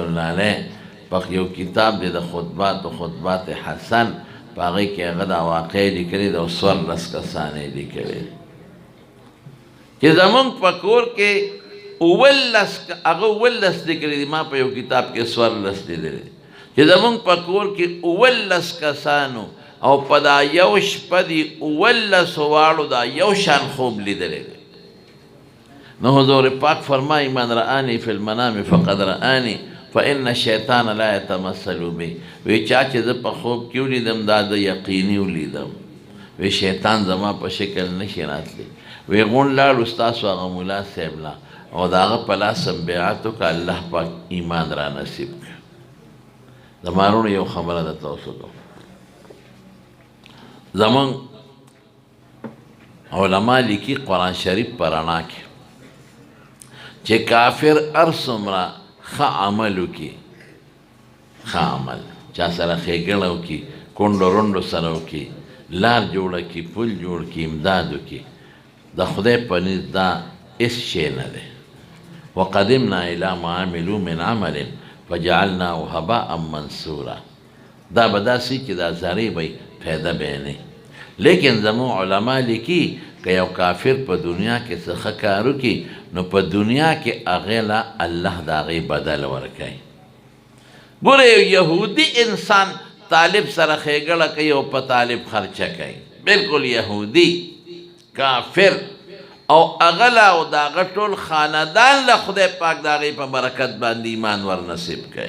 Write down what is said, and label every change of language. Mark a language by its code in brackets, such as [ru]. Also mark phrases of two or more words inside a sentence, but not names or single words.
[ar] الله علیه [ps] په یو کتاب دی د خطبات حسن په هغې کې هغه دا واقع لیکلي ده او 14 کسان یې لیکلي چې زمونږ په کور کې هغه 19 لیکلي دي، ما په یو کتاب کې 14 لیدلي دي چې زمونږ په کور کې 19 کسانو او په دا یو شپه دي 19 واړو دا یو شان خوب لیدلی دی. نو حضور پاک فرمایي [ar] من رآني فی المنام فقد رآني فإن الشیطان لا يتمثل بي. [ps] وی چا چې زه په خوب کې ولیدم دا د یقیني ولیدم، وی شیطان زما په شکل نشي راتلی. وی غونډ لاړو ستاسو هغه ملا صاحب لا او د هغه په لاس هم بیعت وکړه، الله پاک ایمان را نصیب کړه. زما وروڼو یو خبره درته وسوکم، زمونږ علما لیکي قرآن شریف په رڼا کې چې کافر هر څومره ښه عمل وکړي، ښه عمل چا سره ښېګڼه وکړي، کونډو رونډو سره وکړي، لار جوړه کړي، پل جوړ کړي، امداد وکړي، د خدای په نزد دا هېڅ شی نه دی. [ar] وقدمنا الی ما عملوا من عمل فجعلناه هباء منثورا. [ps] دا به داسې چې دا زارې به فایده به یې نه. لیکن زموږ علما لیکي که یو کافر په دنیا کې څه ښه کار وکړي نو په دنیا کې هغې له الله د هغې بدل ورکوي. ګوره یو یهودي انسان طالب سره ښېګړه کوي او په طالب خرچه کوي، بلکل یهودي کافر، او هغه له او د هغه ټول خاندان له خدای پاک د هغې په برکت باندې ایمان ور نصیب کوي.